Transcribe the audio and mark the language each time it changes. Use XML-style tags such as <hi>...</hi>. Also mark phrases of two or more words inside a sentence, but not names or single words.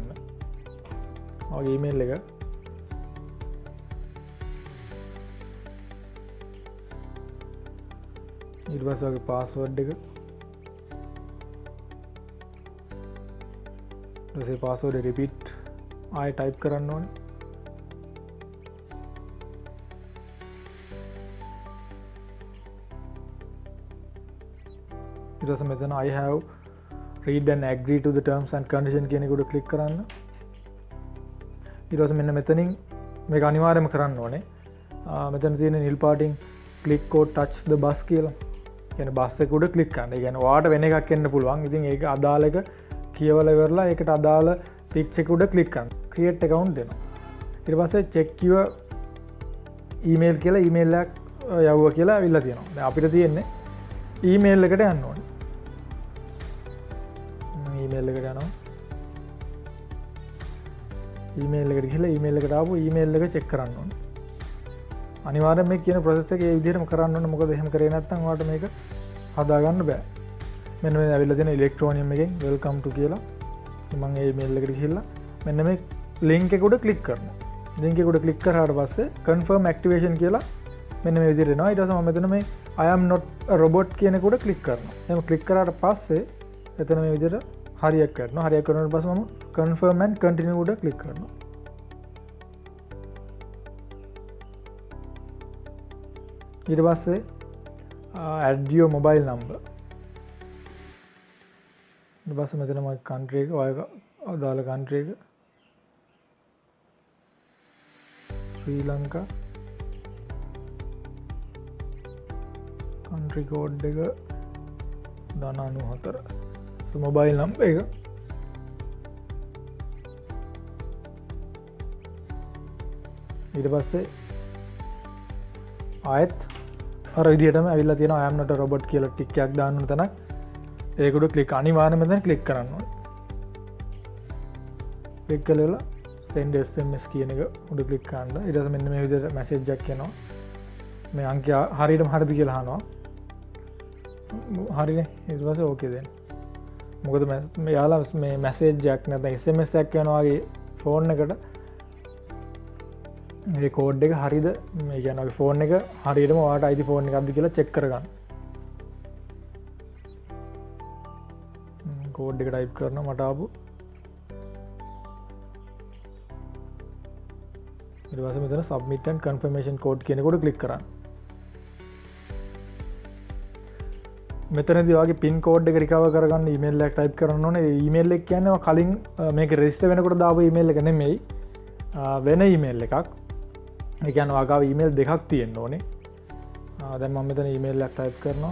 <si>ඔයාගේ ඊමේල් එක ඊට පස්සේ ඔයාගේ පාස්වර්ඩ් එක ඊට පස්සේ</si> <en>password repeat</en> <si>ආයෙ ටයිප් කරන්න ඕනේ. ඊට පස්සේ මෙතන</si> <en>I have read and agree to the terms and condition</en> <si>කියන එකට ක්ලික් කරන්න. ඊට පස්සේ මෙන්න මෙතනින් මේක අනිවාර්යයෙන්ම කරන්න ඕනේ. මෙතන තියෙන නිල් පාටින්</si> <en>click or touch the bus</en> <si>කියලා. කියන්නේ බස් එක උඩ ක්ලික් කරන්න. ඒ කියන්නේ ඔයාට වෙන එකක් එන්න පුළුවන්. ඉතින් ඒක අදාළ එක කියවලා ඉවරලා ඒකට අදාළ පිච් එක උඩ ක්ලික් කරන්න.</si> <en>create account</en> <si>දෙනවා. ඊට පස්සේ</si> <en>check your email</en> <si>කියලා email එකක් යවුවා කියලා අවිල්ලා තියෙනවා. දැන් අපිට තියෙන්නේ email එකට යන්න ඕනේ. ඊමේල් එකට යනවා. ඊමේල් එකට ගිහලා ඊමේල් එකට ආපු ඊමේල් එක චෙක් කරන්න ඕනේ. අනිවාර්යෙන් මේ කියන process එක ඒ විදිහටම කරන්න ඕනේ. මොකද එහෙම කරේ නැත්නම් ඔයාලට මේක හදාගන්න බෑ. මෙන්න මේ ඇවිල්ලා තියෙන ඉලෙක්ට්‍රෝනියම් එකෙන්</si> <en>welcome to</en> <si>කියලා. මම ඒ ඊමේල් එකට ගිහිල්ලා මෙන්න මේ link එක උඩ ක්ලික් කරනවා. link එක උඩ ක්ලික් කරාට පස්සේ</si> <en>confirm activation</en> <si>කියලා මෙන්න මේ විදිහට එනවා. ඊට පස්සේ මම මෙතන මේ</si> <en>I am not a robot</en> <si>කියන එක උඩ ක්ලික් කරනවා. එහෙනම් ක්ලික් කරාට පස්සේ එතන මේ විදිහට හරියක් කරනවා. හරියක් කරනට පස්සේ මම</si> <en>confirm and continue</en> <si>උඩ ක්ලික් කරනවා. ඊට පස්සේ</si> <en>add your mobile number.</en> <si>ඊට පස්සේ මෙතන මගේ country එක ඔය අදාළ country එක ශ්‍රී ලංකා</si> <en>country code</en> <si>එක 94.</si> <en>mobile number</en> <si>එක ඊට පස්සේ ආයෙත් අර විදිහටම ඇවිල්ලා තියෙනවා</si> <en>I am not a robot</en> <si>කියලා ටික් එකක් දාන්න ඕන තැනක්. ඒක උඩ ක්ලික් අනිවාර්යයෙන්ම මෙතන ක්ලික් කරන්න ඕනේ. ක්ලික් කළා</si> <en>send SMS</en> <si>කියන එක උඩ ක්ලික් කරන්න. ඊට පස්සේ මෙන්න මේ විදිහට මැසේජ් එකක් එනවා. මේ අංකය හරියටම හරිද කියලා අහනවා. හරිනේ ඊට පස්සේ ඕකේ දෙන්න. මොකද මේ යාලා මේ මැසේජ් එකක් නැත්නම් SMS එකක් යනවා වගේ ෆෝන් එකට මේ කෝඩ් එක හරිද මේ කියන්නේ ෆෝන් එක හරියටම ඔයාලට අයිති ෆෝන් එකක්ද කියලා චෙක් කරගන්න. කෝඩ් එක ටයිප් කරනවා මට ආපු. ඊට පස්සේ මෙතන</si> <en>submit and confirmation code</en> <si>කියන එකට ක්ලික් කරන්න. මෙතනදී ඔයාගේ</si> <en>PIN code</en> <si>එක රිකවර් කරගන්න ඊමේල් එකක් ටයිප් කරන්න ඕනේ. ඒ ඊමේල් එක කියන්නේ ඔයා කලින් මේක රෙජිස්ටර් වෙනකොට දාපු ඊමේල් එක නෙමෙයි. වෙන ඊමේල් එකක්. ඒ කියන්නේ ඔයාගාව ඊමේල් දෙකක් තියෙන්න ඕනේ. දැන් මම මෙතන ඊමේල් එකක් ටයිප් කරනවා.</si>